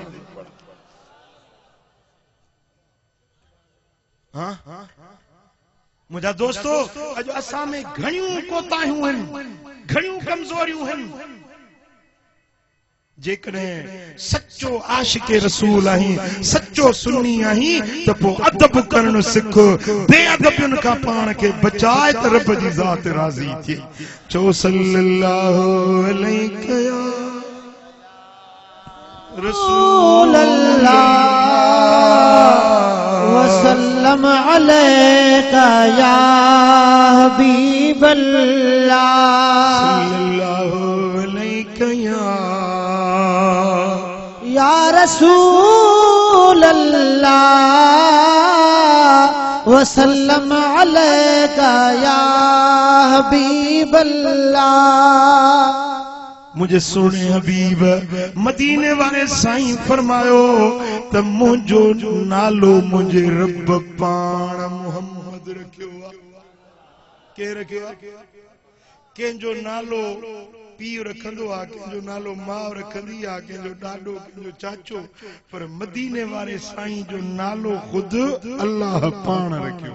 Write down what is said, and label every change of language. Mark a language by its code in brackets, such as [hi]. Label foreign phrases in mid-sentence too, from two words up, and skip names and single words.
[sd] हाँ मुझा दोस्तों अज असां में घणियूं कोताहियूं आहिनि घणियूं कमज़ोरियूं आहिनि। जेकॾहिं सच्चो आशिक़े रसूल आहीं सच्चो सुन्नी आहीं त पोइ अदब करण सिख बेअदबियुनि खां पाण खे बचाए त रब जी ज़ात राज़ी थिए। [ar] चओ صلى الله عليه رسول الله وسلم عليك يا حبيب الله صلى الله عليك يا رسول الله وسلم عليك يا حبيب الله. [sd] मुझे सुने हबीब मदीने वाले साईं फरमायो त मुंहिंजो नालो मुंहिंजे रब पाण मोहम्मद रखियो आहे। के रखियो आहे? कंहिंजो नालो पीउ रखंदो आहे कंहिंजो नालो माउ रखंदी आहे कंहिंजो ॾाॾो कंहिंजो चाचो पर मदीने वारे साईं जो नालो ख़ुदि अल्लाह पाण रखियो।